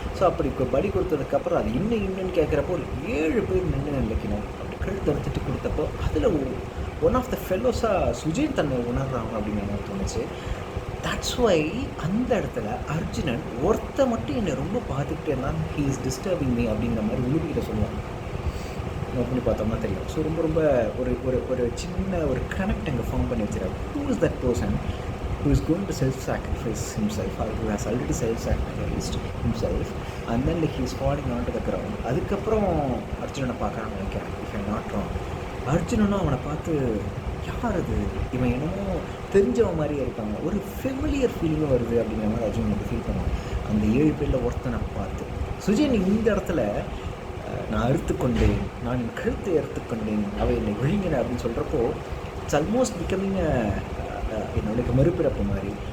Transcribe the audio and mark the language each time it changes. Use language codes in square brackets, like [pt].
[ta] So அப்படி பலி கொடுத்ததுக்கப்புறம் அது இன்னும் கேட்குறப்போ ஒரு 7 பேர் நின்று நினைக்கணும் அப்படி கழுத்து அறுத்துட்டு கொடுத்தப்போ அதில் ஒன் ஆஃப் த ஃபெல்லோஸாக சுஜின் தன்னை உணர்றாங்க அப்படின்னு எனக்கு தோணுச்சு. [en] that's why [ta] அந்த இடத்துல அர்ஜுனன் ஒருத்த மட்டும் என்னை ரொம்ப பார்த்துக்கிட்டே இருந்தான். [en] he is disturbing me [ta] அப்படிங்கிற மாதிரி உழுவிக்கிட்ட சொல்லுவாங்க. பண்ணி பார்த்தோம்னா தெரியும். ஸோ ரொம்ப ரொம்ப ஒரு ஒரு ஒரு சின்ன ஒரு கனெக்ட் அங்கே ஃபார்ம் பண்ணி வச்சுருக்காரு. [en] Who is that person who is going to self-sacrifice himself or who has already self-sacrificed himself and then like he is falling onto the ground. [ta] அதுக்கப்புறம் அர்ஜுனனை பார்க்குறான்னு நினைக்கிறேன், [en] if I'm not wrong. [ta] அர்ஜுனனும் அவனை பார்த்து யார் அது, இவன் என்னமோ தெரிஞ்சவன் மாதிரியே இருக்காங்க, ஒரு ஃபெமிலியர் ஃபீலிங்கும் வருது அப்படிங்கிற மாதிரி அர்ஜுனன் வந்து ஃபீல் பண்ணுவான் அந்த 7 பேரில் ஒருத்தனை பார்த்து. சுஜன் இந்த இடத்துல நான் அறுத்துக்கொண்டேன், நான் என் கழுத்தை அறுத்துக்கொண்டேன், அவை என்னை விழுங்கின அப்படின்னு சொல்கிறப்போ [en] it's almost becoming [ta] என்னோட மறுபிறப்பு மாதிரி.